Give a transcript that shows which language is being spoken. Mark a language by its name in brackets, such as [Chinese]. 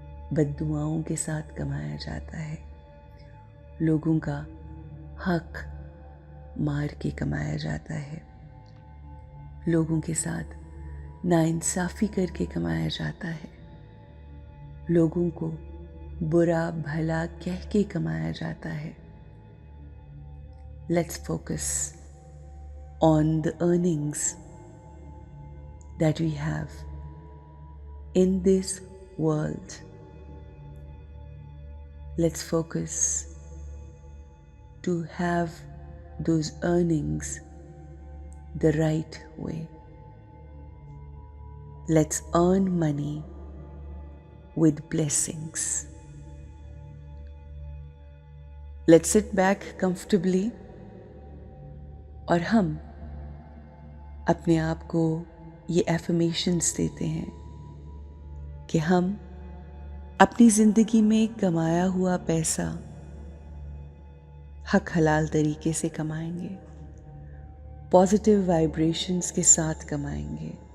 [Urdu] بد دعاؤں کے ساتھ کمایا جاتا ہے، لوگوں کا حق مار کے کمایا جاتا ہے، لوگوں کے ساتھ ناانصافی کر کے کمایا جاتا ہے، لوگوں کو برا بھلا کہہ کے کمایا جاتا ہے. [English] Let's focus on the earnings that we have in this world. Let's focus to have those earnings the right way. Let's earn money with blessings. Let's sit back comfortably [Urdu] اور ہم اپنے آپ کو یہ ایفرمیشنز دیتے ہیں کہ ہم اپنی زندگی میں کمایا ہوا پیسہ حق حلال طریقے سے کمائیں گے، پازیٹیو وائبریشنز کے ساتھ کمائیں گے.